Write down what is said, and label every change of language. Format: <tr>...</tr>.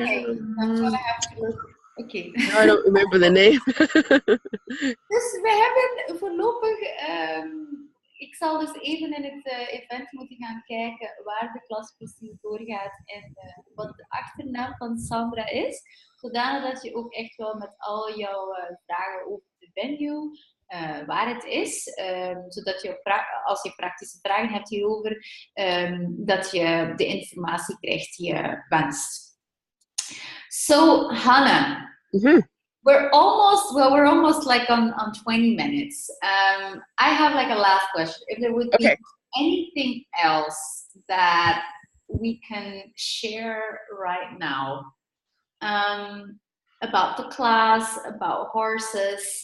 <en>Okay, that's what I have to look. Okay. No, I don't remember the name.</en> <nl>Dus we hebben voorlopig, ik zal dus even in het event moeten gaan kijken waar de klas precies doorgaat en wat de achternaam van Sandra is, zodanig dat je ook echt wel met al jouw vragen over de venue, waar het is, zodat je als je praktische vragen hebt hierover, dat je de informatie krijgt die je wenst.</nl> <en>So, Hanne, we're almost like on 20 minutes. I have like a last question. If there would be anything else that we can share right now about the class, about horses.</en>